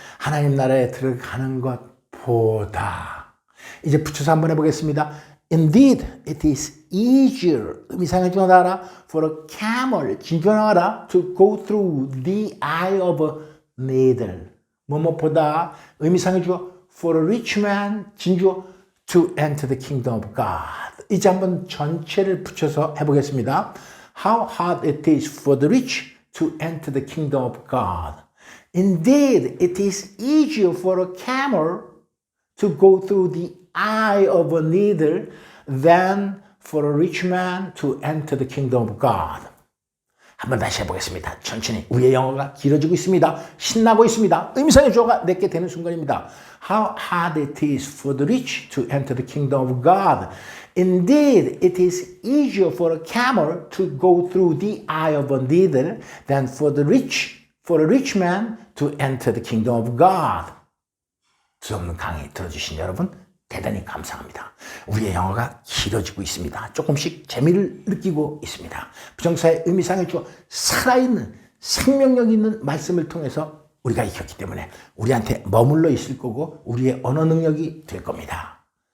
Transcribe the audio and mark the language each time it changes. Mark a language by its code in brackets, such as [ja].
[ko] 하나님 나라에 들어가는 것보다. 이제 붙여서 한번 해보겠습니다. [en] Indeed, it is easier. [ko] 의미상의 주어 나와라. [en] For a camel, [ko] 진주어 나와라. [en] To go through the eye of a needle. 뭐뭐보다 의미상의 주어. For a rich man, 진주어. To enter the kingdom of God. [ko] 이제 한번 전체를 붙여서 해보겠습니다. [en] How hard it is for the rich to enter the kingdom of God. Indeed, it is easier for a camel to go through the eye of a needle than for a rich man to enter the kingdom of God. [ko] 한번 다시 해보겠습니다. 천천히. 우리의 영어가 길어지고 있습니다. 신나고 있습니다. 의미상의 주어가 내게 되는 순간입니다. How hard it is for the rich to enter the kingdom of God. Indeed, it is easier for a camel to go through the eye of a needle than for a rich man to enter the kingdom of God. 두없는 강의 들어주신 여러분 대단히 감사합니다. 우리의 영어가 길어지고 있습니다. 조금씩 재미를 느끼고 있습니다. 부정사의 의미상의 주어 살아있는 생명력 있는 말씀을 통해서 우리가 익혔기 때문에 우리한테 머물러 있을 거고 우리의 언어 능력이 될 겁니다.